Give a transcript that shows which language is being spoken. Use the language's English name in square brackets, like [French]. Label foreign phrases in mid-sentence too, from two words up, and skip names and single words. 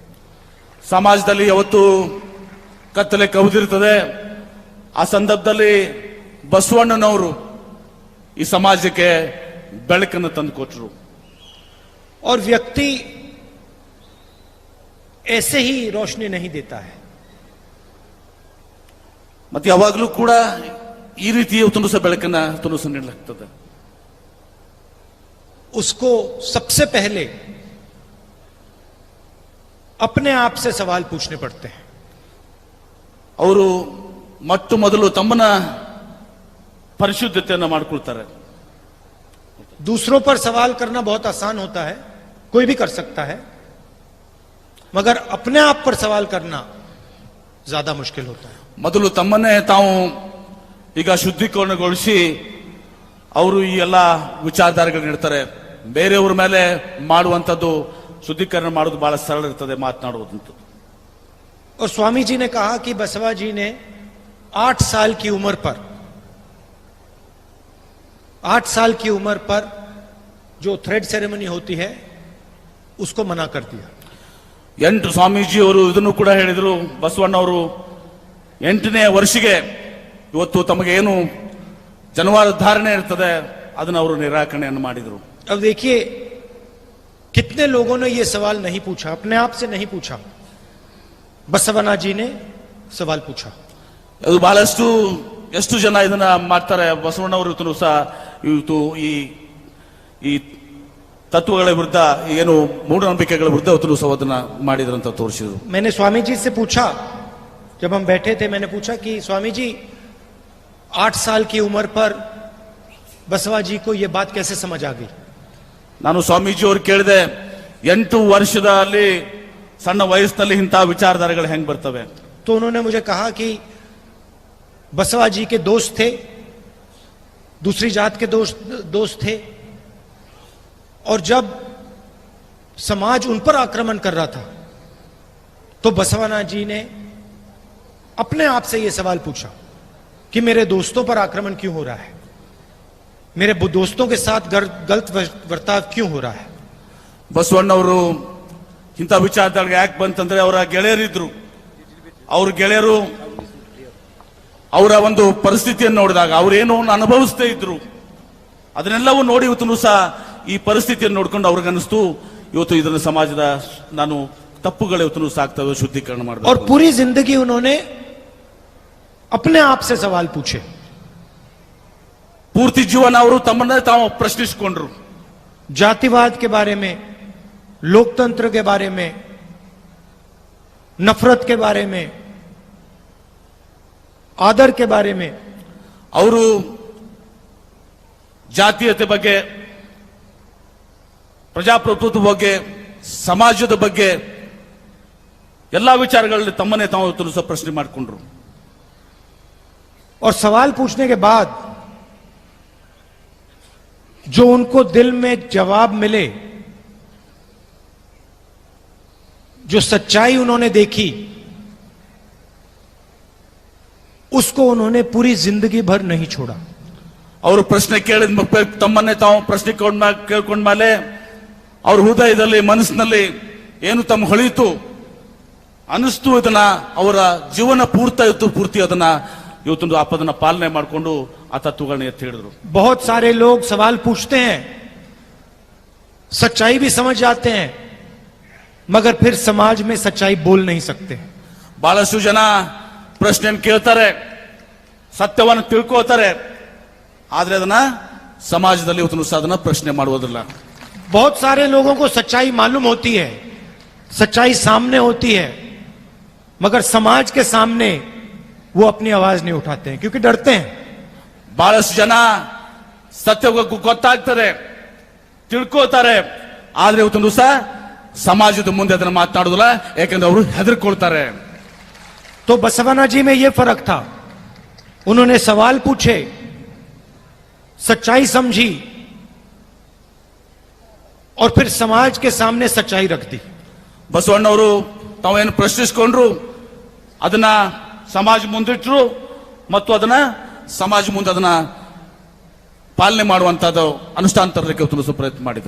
[Kannada] ಸಮಾಜದಲ್ಲಿ ಯಾವತ್ತು ಕತ್ತಲೆ ಕವಿದಿರ್ತದೆ, ಆ ಸಂದರ್ಭದಲ್ಲಿ ಬಸವಣ್ಣನವರು ಈ ಸಮಾಜಕ್ಕೆ ಬೆಳಕನ್ನು ತಂದುಕೊಟ್ರು। [Hindi] और व्यक्ति ऐसे ही रोशनी नहीं देता है, [Kannada] ಮತ್ತೆ ಯಾವಾಗಲೂ ಕೂಡ ಈ ರೀತಿ ಸಹ ಬೆಳಕನ್ನ ನೀಡಲಾಗ್ತದೆ। [Hindi] उसको सबसे पहले अपने आप से सवाल पूछने पड़ते हैं। [Kannada] ಅವರು ಮೊಟ್ಟ ಮೊದಲು ತಮ್ಮನ್ನ ಪರಿಶುದ್ಧತೆಯನ್ನು ಮಾಡಿಕೊಳ್ತಾರೆ। [Hindi] दूसरों पर सवाल करना बहुत आसान होता है, कोई भी कर सकता है, मगर अपने आप पर सवाल करना ज्यादा मुश्किल होता है। [Kannada] ಮೊದಲು ತಮ್ಮನ್ನೇ ತಾವು ಈಗ ಶುದ್ಧೀಕರಣಗೊಳಿಸಿ ಅವರು ಈ ಎಲ್ಲ ವಿಚಾರಧಾರೆಗಳು ನೀಡ್ತಾರೆ, ಬೇರೆಯವ್ರ ಮೇಲೆ ಮಾಡುವಂಥದ್ದು ಶುದ್ಧೀಕರಣ ಮಾಡೋದು ಬಹಳ ಸರಳ ಇರ್ತದೆ, ಮಾತನಾಡುವುದಂತ। [Hindi] और स्वामी जी ने कहा कि बसवा जी ने 8 साल की उम्र पर 8 साल की उम्र पर जो [English] thread ceremony [Hindi] होती है उसको मना कर दिया। [Kannada] 8 ಸ್ವಾಮೀಜಿ ಅವರು ಇದನ್ನು ಕೂಡ ಹೇಳಿದರು, ಬಸವಣ್ಣವರು 8ನೇ ವರ್ಷಕ್ಕೆ ಇವತ್ತು ತಮಗೆ ಏನು ಜನವಾದ ಧಾರಣೆ ಇರ್ತದೆ ಅದನ್ನ ಅವರು ನಿರಾಕರಣೆಯನ್ನು ಮಾಡಿದರು. [Hindi] अब देखिए कितने लोगों ने ये सवाल नहीं पूछा, अपने आप से नहीं पूछा, बसवना जी ने सवाल पूछा. [Kannada] ಅದು ಬಹಳಷ್ಟು ಎಷ್ಟು ಜನ ಇದನ್ನ ಮಾಡ್ತಾರೆ. ಬಸವಣ್ಣವರು ಇವತ್ತು ಸಹ ಇವತ್ತು ಈ ತತ್ವಗಳ ವಿರುದ್ಧ ಏನು ಮೂಢನಂಬಿಕೆಗಳ ವಿರುದ್ಧ ಇವತ್ತು ಸಹ ಅದನ್ನ ಮಾಡಿದ್ರಂತ ತೋರಿಸಿದ್ರು. [Hindi] मैंने स्वामी जी से पूछा, जब हम बैठे थे मैंने पूछा कि स्वामी जी 8 साल की उम्र पर बसवा जी को ये बात कैसे समझ आ गई. [Kannada] ನಾನು ಸ್ವಾಮೀಜಿ ಅವ್ರು ಕೇಳಿದೆ, 8 ವರ್ಷದಲ್ಲಿ ಸಣ್ಣ ವಯಸ್ಸಿನಲ್ಲಿ ಇಂತಹ ವಿಚಾರಧಾರೆಗಳು ಹೆಂಗ್ ಬರ್ತವೆ. [Hindi] तो उन्होंने मुझे कहा कि बसवा जी के दोस्त थे, दूसरी जात के दोस्त थे, और जब समाज उन पर आक्रमण कर रहा था तो बसवना जी ने अपने आप से यह सवाल पूछा कि मेरे दोस्तों पर आक्रमण क्यों हो रहा है, मेरे दोस्तों के साथ गलत वर्ताव क्यों हो रहा है. [Kannada] ಬಸವಣ್ಣವರು ಇಂಥ ವಿಚಾರದಾಗ ಯಾಕೆ ಬಂತಂದ್ರೆ ಅವರ ಗೆಳೆಯರಿದ್ರು. ಅವ್ರ ಗೆಳೆಯರು ಅವರ ಒಂದು ಪರಿಸ್ಥಿತಿಯನ್ನು ನೋಡಿದಾಗ ಅವ್ರೇನು ಅನುಭವಿಸ್ತಾ ಇದ್ರು, ಅದನ್ನೆಲ್ಲವೂ ನೋಡಿ ಇವತ್ತು ಸಹ ಈ ಪರಿಸ್ಥಿತಿಯನ್ನು ನೋಡ್ಕೊಂಡು ಅವ್ರಿಗನ್ನಿಸ್ತು ಇವತ್ತು ಇದನ್ನ ಸಮಾಜದ ನಾನು ತಪ್ಪುಗಳು ಇವತ್ತು ಸಾಕ್ತವೆ, ಶುದ್ಧೀಕರಣ ಮಾಡಬೇಕು. [Hindi] और पूरी जिंदगी उन्होंने अपने आप से सवाल पूछे. [Kannada] ಪೂರ್ತಿ ಜೀವನ ಅವರು ತಮ್ಮನ್ನೇ ತಾವು ಪ್ರಶ್ನಿಸಿಕೊಂಡ್ರು. [Hindi] जातिवाद के बारे में, लोकतंत्र के बारे में, नफरत के बारे में, आदर के बारे में. [Kannada] ಅವರು ಜಾತೀಯತೆ ಬಗ್ಗೆ, ಪ್ರಜಾಪ್ರಭುತ್ವದ ಬಗ್ಗೆ, ಸಮಾಜದ ಬಗ್ಗೆ ಎಲ್ಲಾ ವಿಚಾರಗಳಲ್ಲಿ ತಮ್ಮನ್ನೇ ತಾವು ಸಹ ಪ್ರಶ್ನೆ ಮಾಡಿಕೊಂಡ್ರು. [Hindi] और सवाल पूछने के बाद जो उनको दिल में जवाब मिले, जो सच्चाई उन्होंने देखी, उसको उन्होंने पूरी जिंदगी भर नहीं छोड़ा. [Kannada] ಅವರು ಪ್ರಶ್ನೆ ಕೇಳಿದ ತಮ್ಮನ್ನೇ ತಾವು ಪ್ರಶ್ನೆ ಕೇಳ್ಕೊಂಡ ಮೇಲೆ ಅವ್ರ ಹೃದಯದಲ್ಲಿ ಮನಸ್ಸಿನಲ್ಲಿ ಏನು ತಮ್ಮ ಹೊಳಿತು ಅನಿಸ್ತು, ಇದನ್ನ ಅವರ ಜೀವನ ಪೂರ್ತಿ ಅದನ್ನ ಇವತ್ತೊಂದು ಅದನ್ನ ಪಾಲನೆ ಮಾಡಿಕೊಂಡು ಆ ತತ್ವಗಳನ್ನ ಎತ್ತಿ ಹಿಡಿದ್ರು. [Hindi] बहुत सारे लोग सवाल पूछते हैं, सच्चाई भी समझ जाते हैं, मगर फिर समाज में सच्चाई बोल नहीं सकते. [Kannada] ಬಹಳಷ್ಟು ಜನ ಪ್ರಶ್ನೆಯನ್ನು ಕೇಳ್ತಾರೆ, ಸತ್ಯವನ್ನು ತಿಳ್ಕೋತಾರೆ, ಆದ್ರೆ ಅದನ್ನ ಸಮಾಜದಲ್ಲಿ ಇವತ್ತು ಸಹ ಅದನ್ನ ಪ್ರಶ್ನೆ ಮಾಡುವುದಿಲ್ಲ. [Hindi] बहुत सारे लोगों को सच्चाई मालूम होती है, सच्चाई सामने होती है, मगर समाज के सामने वो अपनी आवाज नहीं उठाते हैं क्योंकि डरते हैं. [Kannada] ಬಹಳಷ್ಟು ಜನ ಸತ್ಯ ಗೊತ್ತಾಗ್ತಾರೆ, ತಿಳ್ಕೋತಾರೆ, ಆದ್ರೆ ಇವತ್ತೊಂದು ಸಹ ಸಮಾಜದ ಮುಂದೆ ಅದನ್ನ ಮಾತನಾಡುದಿಲ್ಲ, ಯಾಕಂದ್ರೆ ಅವರು ಹೆದರ್ಕೊಳ್ತಾರೆ. [Hindi] तो बसवना जी में यह फर्क था, उन्होंने सवाल पूछे, सच्चाई समझी और फिर समाज के सामने सच्चाई रख दी. [Kannada] ಬಸವಣ್ಣವರು ತಾವೇನು ಪ್ರಶ್ನಿಸಿಕೊಂಡ್ರು, ಅದನ್ನ ಸಮಾಜ ಮುಂದಿಟ್ರು ಮತ್ತು ಅದನ್ನ ಸಮಾಜ ಮುಂದೆ ಅದನ್ನ ಪಾಲನೆ ಮಾಡುವಂತದ್ದು ಅನುಷ್ಠಾನ ತರಲಿಕ್ಕೆ ಪ್ರಯತ್ನ ಮಾಡಿದರು.